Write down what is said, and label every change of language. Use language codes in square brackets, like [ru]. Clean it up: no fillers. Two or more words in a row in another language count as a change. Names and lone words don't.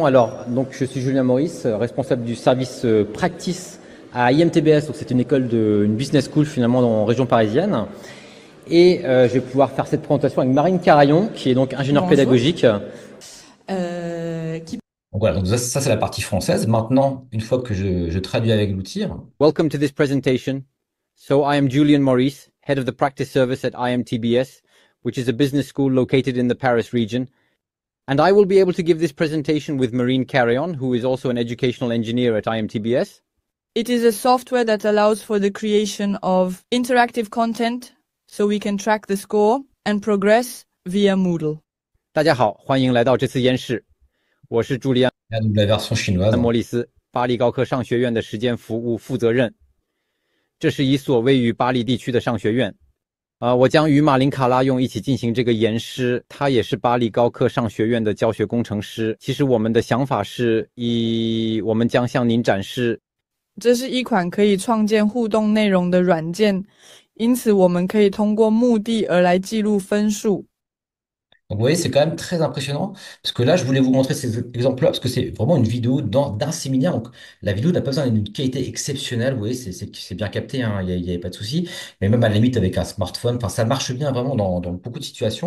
[fr] Alors, donc je suis Julien Maurice, responsable du service Practice à IMTBS. Donc c'est une une [en] business school [fr] finalement en région parisienne. Et je vais pouvoir faire cette présentation avec Marine Carayon, qui est donc ingénieure Bonjour. pédagogique. Donc voilà, donc ça c'est la partie française. Maintenant, une fois que je traduis avec l'outil, [en] Welcome to this presentation. So I am Julian Maurice, head of the practice service at IMTBS, which is a business school located in the Paris region. And I will be able to give this presentation with Marine Carrion, who is also an educational engineer at IMTBS. It is a software that allows for the creation of interactive content so we can track the score and progress via Moodle. [zh] 大家好，欢迎来到这次演示。我是朱利安 [fr] là, donc la version chinoise. [zh] ·莫里斯，巴黎高科商学院的实践服务负责人。这是一所位于巴黎地区的商学院。我将与马林卡拉用一起进行这个演示，他也是巴黎高科商学院的教学工程师。其实我们的想法是我们将向您展示。这是一款可以创建互动内容的软件，因此我们可以通过目的而来记录分数。 [fr] Donc vous voyez, c'est quand même très impressionnant, parce que là, je voulais vous montrer ces exemples-là, parce que c'est vraiment une vidéo d'un séminaire, donc la vidéo n'a pas besoin d'une qualité exceptionnelle, vous voyez, c'est bien capté, hein, il y avait pas de souci, mais même à la limite avec un smartphone, enfin ça marche bien vraiment dans beaucoup de situations.